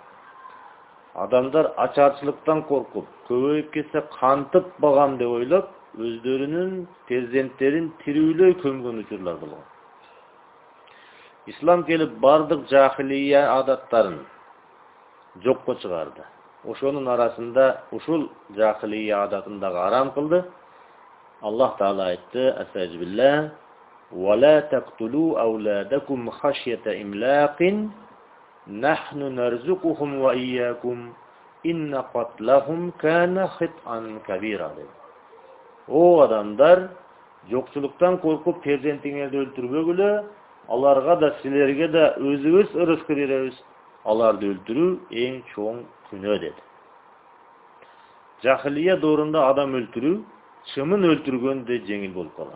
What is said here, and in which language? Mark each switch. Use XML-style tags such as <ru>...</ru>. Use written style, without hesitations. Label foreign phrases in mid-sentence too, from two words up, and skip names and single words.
<ky>Адамдар ачарчылыктан коркуп, көбөйүп кетсе кантып багам деп ойлоп, өздөрүнүн перзенттерин тирүүлөй көмгөн учурлар болгон. Ислам келип бардык жахилия адаттарын жокко чыгарды. Ошонун арасында ушул жахилия адатын дагы арам кылды. Аллах Таала айтты:</ky> <ar>"أستغفر الله، ولا تقتلوا أولادكم خشية إملاق، نحن نرزقهم وإياكم، إن قتلهم كان خطئا كبيرا."</ar> <ky>О адамдар, жокчулуктан коркуп перзентиңерди өлтүрбөгүлө, аларга да силерге да өзүбүз ырыскы беребиз. Аларды өлтүрүү эң чоң күнөө деди. Жахилия доорунда адам өлтүрүү чымын өлтүргөндөй жеңил болуп калган.</ky>